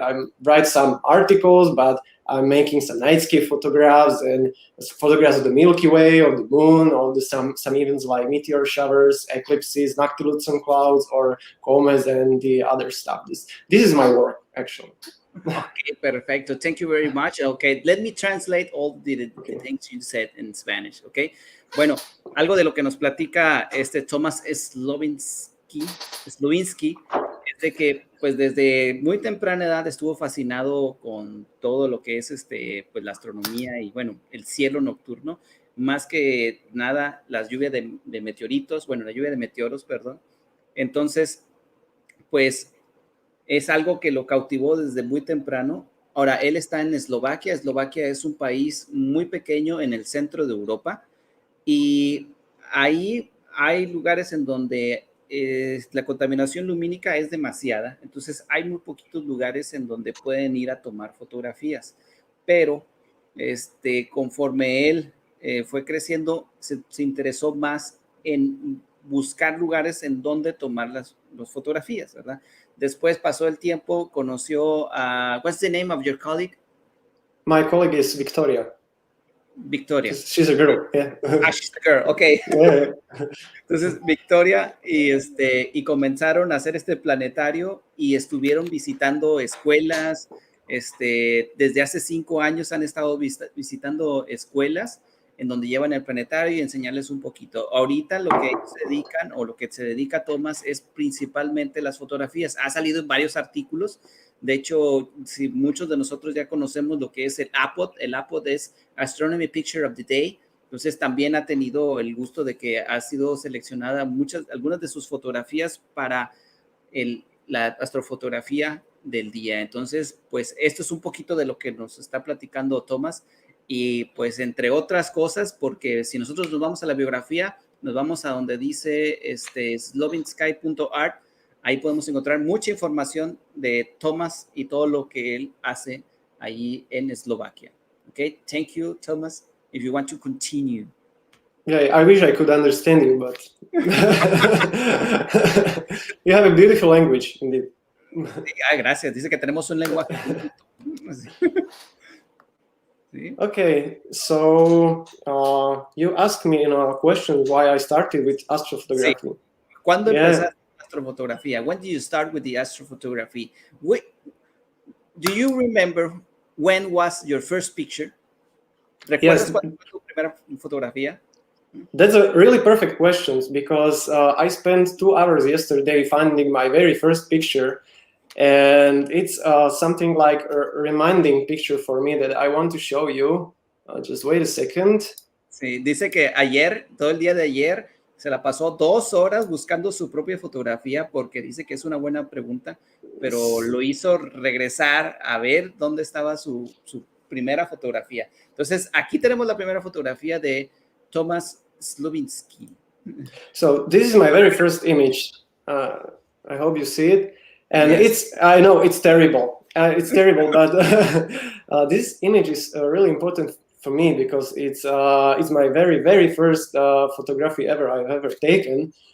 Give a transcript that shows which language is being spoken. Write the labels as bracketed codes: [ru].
[en] I write some articles, but I'm making some night sky photographs and photographs of the Milky Way, of the moon, or some events like meteor showers, eclipses, noctilucent clouds, or comets, and the other stuff. This is my work, actually. Okay, perfecto. Thank you very much. Okay, let me translate all the things you said in Spanish. Okay. [es] Bueno, algo de lo que nos platica Tomáš Slovinský es de que pues desde muy temprana edad estuvo fascinado con todo lo que es pues la astronomía y bueno, el cielo nocturno, más que nada las lluvias de meteoritos, bueno, la lluvia de meteoros, perdón. Entonces, pues es algo que lo cautivó desde muy temprano. Ahora, él está en Eslovaquia. Eslovaquia es un país muy pequeño en el centro de Europa y ahí hay lugares en donde la contaminación lumínica es demasiada. Entonces, hay muy poquitos lugares en donde pueden ir a tomar fotografías. Pero conforme él fue creciendo, se interesó más en buscar lugares en donde tomar las fotografías, ¿verdad? Después pasó el tiempo, conoció a... [en] What's the name of your colleague? My colleague is Victoria. Victoria. She's a girl, yeah. She's a girl, okay. Yeah. [es] Entonces, Victoria y comenzaron a hacer este planetario y estuvieron visitando escuelas. Desde hace 5 años han estado visitando escuelas en donde llevan el planetario y enseñarles un poquito. Ahorita lo que se dedican o lo que se dedica Tomáš es principalmente las fotografías. Ha salido en varios artículos. De hecho, si muchos de nosotros ya conocemos lo que es el APOD es [en] Astronomy Picture of the Day. [es] Entonces también ha tenido el gusto de que ha sido seleccionada algunas de sus fotografías para la astrofotografía del día. Entonces, pues esto es un poquito de lo que nos está platicando Tomáš. Y pues entre otras cosas, porque si nosotros nos vamos a la biografía, nos vamos a donde dice slovinsky.art, ahí podemos encontrar mucha información de Tomáš y todo lo que él hace ahí en Eslovaquia. [en] Okay, thank you, Tomáš. If you want to continue. Yeah, I wish I could understand you, but you have a beautiful language, indeed. [es] Gracias. Dice que tenemos un lenguaje. [en] Okay, so you asked me in a question why I started with astrophotography. [es] Sí. ¿Cuándo empezaste astrofotografía? [en] When did you start with the astrophotography? Do you remember when was your first picture? [es] ¿Recuerdas cuándo fue tu primera fotografía? [en] That's a really perfect question because I spent 2 hours yesterday finding my very first picture. And it's something like a reminding picture for me that I want to show you. Just wait a second. [es] Sí, dice que ayer, todo el día de ayer, se la pasó 2 horas buscando su propia fotografía porque dice que es una buena pregunta, pero lo hizo regresar a ver dónde estaba su primera fotografía. Entonces, aquí tenemos la primera fotografía de Tomáš Slovinský. [en] So, this is my very first image. I hope you see it. And yes. I know it's terrible. It's terrible, but this image is really important for me because it's my very, very first photography I've ever taken.